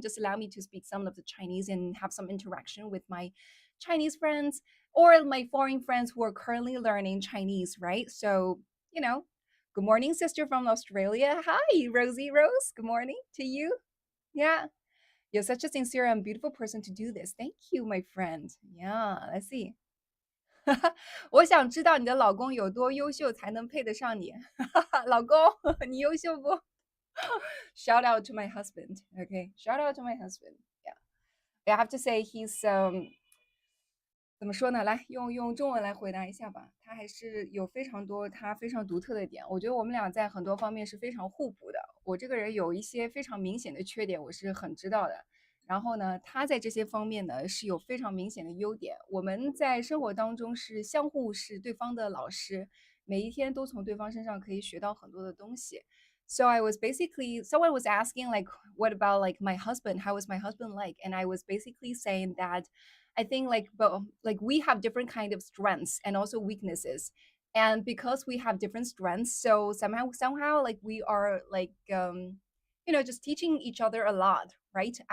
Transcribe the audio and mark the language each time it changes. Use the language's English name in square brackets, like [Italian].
[English] Just allow me to speak some of the Chinese and have some interaction with my Chinese friends or my foreign friends who are currently learning Chinese, right? So, good morning, sister from Australia. Hi, Rosie Rose. Good morning to you. Yeah. You're such a sincere and beautiful person to do this. Thank you, my friend. Yeah, let's see. [Chinese] 我想知道你的老公有多优秀才能配得上你。老公，你优秀不？ [English] Shout out to my husband. Okay, shout out to my husband. Yeah, I have to say he's [Chinese] 怎么说呢？来用中文来回答一下吧。他还是有非常多他非常独特的点。我觉得我们俩在很多方面是非常互补的。我这个人有一些非常明显的缺点，我是很知道的。然后呢，他在这些方面呢是有非常明显的优点。我们在生活当中是相互是对方的老师，每一天都从对方身上可以学到很多的东西。 [English] So I was basically someone was asking like what about like my husband? How is my husband like? And I was basically saying that I think like but like we have different kind of strengths and also weaknesses. And because we have different strengths, so somehow like we are like just teaching each other a lot, right?